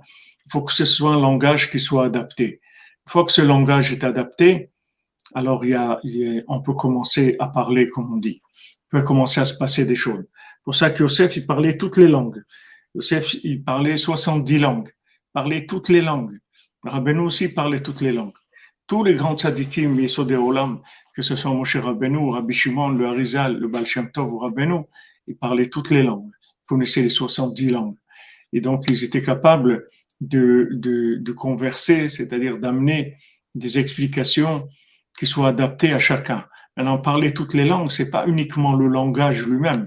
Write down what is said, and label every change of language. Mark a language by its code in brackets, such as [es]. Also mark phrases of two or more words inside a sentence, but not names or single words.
[fr] Il faut que ce soit un langage qui soit adapté. Une fois que ce langage est adapté, alors on peut commencer à parler, comme on dit. Il peut commencer à se passer des choses. C'est pour ça que Yosef, il parlait toutes les langues. Yosef, il parlait 70 langues. Il parlait toutes les langues. Rabbeinu aussi parlait toutes les langues. Tous les grands tzadikim, [he] יסוד עולם, [fr] que ce soit Moshe Rabbeinu, Rabbi Shimon, le Harizal, le Baal Shem Tov ou Rabbeinu, ils parlaient toutes les langues. Ils connaissaient les 70 langues. Et donc, ils étaient capables de converser, c'est-à-dire d'amener des explications qui soient adaptées à chacun. Maintenant, parler toutes les langues, c'est pas uniquement le langage lui-même.